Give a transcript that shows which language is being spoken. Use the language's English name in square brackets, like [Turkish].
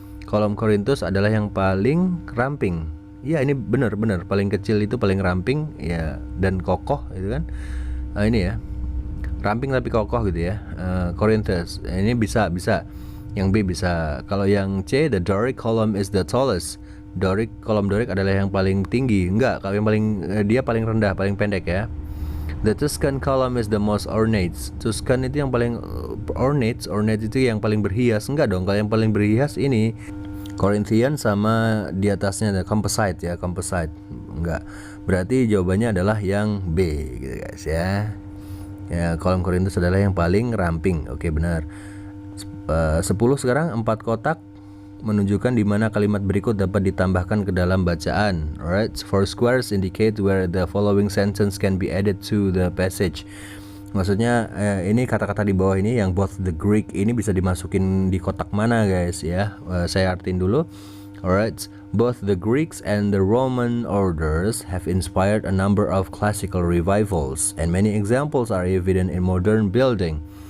[Indonesian] Kolom Korintus adalah yang paling ramping. Ya, ini benar, paling kecil itu paling ramping ya, dan kokoh itu kan. Ini ya, ramping tapi kokoh gitu ya. Corinthus ini bisa. Yang B bisa. Kalau yang C, [English] the Doric column is the tallest. [Indonesian] Kolom Doric adalah yang paling tinggi. Enggak, kalau yang dia paling rendah, paling pendek ya. [English] The Tuscan column is the most ornate. [Indonesian] Tuscan itu yang paling ornate itu yang paling berhias. Enggak dong, kalau yang paling berhias ini Corinthian sama di atasnya ada composite ya, composite. Enggak. Berarti jawabannya adalah yang B gitu guys ya. Ya, kolom Korintus adalah yang paling ramping. Oke, benar. 10 sekarang, 4 kotak menunjukkan di mana kalimat berikut dapat ditambahkan ke dalam bacaan. [English] Alright, 4 squares indicate where the following sentence can be added to the passage. [Indonesian] Maksudnya ini kata-kata di bawah ini yang [English] both the Greek [Indonesian] ini bisa dimasukin di kotak mana guys ya. Saya artiin dulu. [English] Alright, both the Greeks and the Roman orders have inspired a number of classical revivals and many examples are evident in modern building.